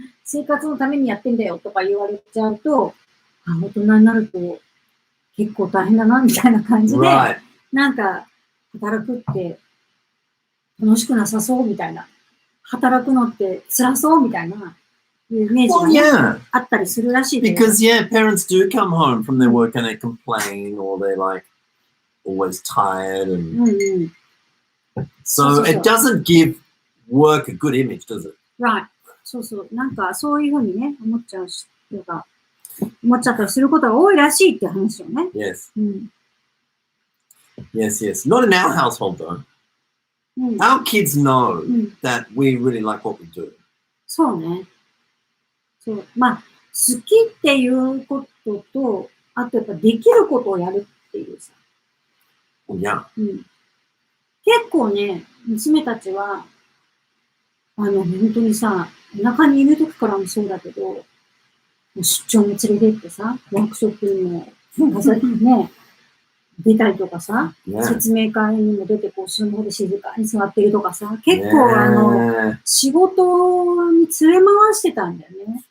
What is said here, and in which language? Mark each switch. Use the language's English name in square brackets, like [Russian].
[Japanese] 生活のためにやってんだよ、とか言われちゃうと、大人になると結構大変だな、みたいな感じで、なんか、働くって楽しくなさそう、みたいな。働くのって辛そうみたいなイメージが、ねあったりするらしい。 [English] Because parents do come home from their work and they complain or they're like always tired and so it doesn't give work a good image, does it? Right. [Japanese] そう。なんかそういうふうにね思っちゃったりすることが多いらしいっていう話よね。 [English] Yes. Yes. Not in our household though. Our kids know that we really like what we do. [Japanese] そうね。そう。まあ、好きっていうことと、あとやっぱできることをやるっていうさ。結構ね、娘たちは、本当にさ、お腹にいる時からもそうだけど、出張も連れてってさ、ワークショップにも、ね、出たりとかさ、説明会にも出てこう、後ろの方で静かに座ってるとかさ、結構仕事に連れ回してたんだよね。